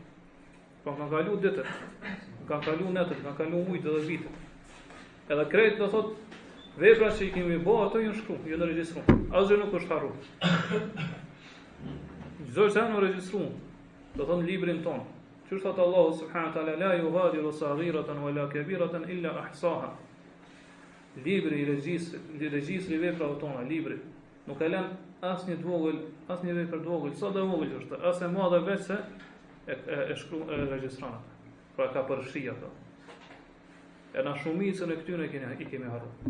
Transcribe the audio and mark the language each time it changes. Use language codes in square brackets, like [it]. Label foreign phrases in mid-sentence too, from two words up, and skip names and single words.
[sq] Po kanë kaluar ditët, kanë kaluar natët, kanë kaluar mujtë dhe vitet. Edhe krejt do thot vepra që i kemi bërë ato janë shkruar, janë regjistruar. Asgjë nuk është harruar. Çdo gjë janë regjistruar. Do thon librin ton. Çu thot Allahu [ar] سبحانه وتعالى لا يغادر صغيرة ولا كبيرة إلا أحصاها. [sq] Libri i regjistri veprave tona, libri nuk e lën asnjë të vogël, asnjë vepër të vogël, sa do vogël është, as e madhe vetë se e shkruan e regjistron. Pra ka përfshi ato. E na shumicën e këtyre i kemi harruar.